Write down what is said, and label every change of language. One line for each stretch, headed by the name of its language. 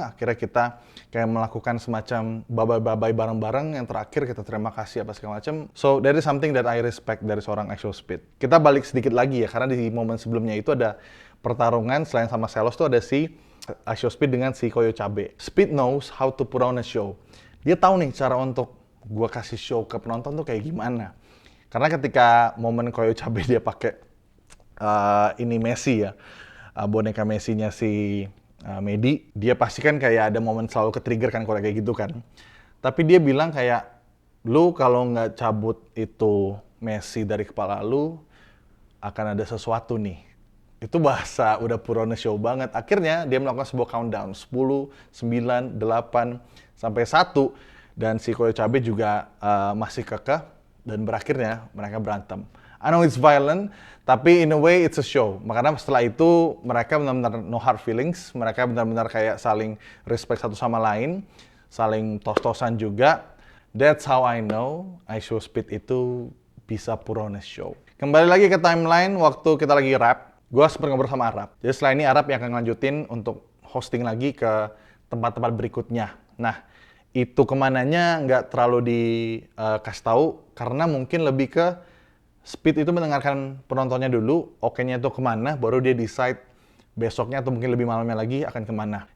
Indonesian: Akhirnya kita kayak melakukan semacam babai-babai bareng-bareng. Yang terakhir kita terima kasih apa segala macam.
English: So that is something that I respect
Indonesian: dari seorang iShowSpeed. Kita balik sedikit lagi ya, karena di momen sebelumnya itu ada pertarungan selain sama Selos tuh ada si iShowSpeed dengan si Koyo Cabe.
English: Speed knows how to put on a show.
Indonesian: Dia tahu nih cara untuk gue kasih show ke penonton tuh kayak gimana. Karena ketika momen Koyo Cabe dia pakai ini Messi ya, boneka Messi-nya si Medi, dia pasti kan kayak ada momen selalu ke-trigger kan kalau kayak gitu kan. Tapi dia bilang kayak, lu kalau nggak cabut itu Messi dari kepala lu, akan ada sesuatu nih. Itu bahasa udah purona show banget. Akhirnya dia melakukan sebuah countdown, 10, 9, 8, sampai 1. Dan si Koyo Cabe juga masih kekeh, dan berakhirnya mereka berantem.
English: I know it's violent,
Indonesian: tapi
English: in a way it's a show.
Indonesian: Makanya setelah itu mereka benar-benar
English: no hard feelings,
Indonesian: mereka benar-benar kayak saling respect satu sama lain, saling tos-tosan juga.
English: That's how I know iShowSpeed
Indonesian: itu bisa
English: put on a show.
Indonesian: Kembali lagi ke timeline waktu kita lagi rap, gue sempat ngobrol sama Arab. Jadi setelah ini Arab yang akan lanjutin untuk hosting lagi ke tempat-tempat berikutnya. Nah, itu kemananya nggak terlalu dikasih tahu, karena mungkin lebih ke Speed itu mendengarkan penontonnya dulu, oke-nya itu kemana, baru dia decide besoknya atau mungkin lebih malamnya lagi akan kemana.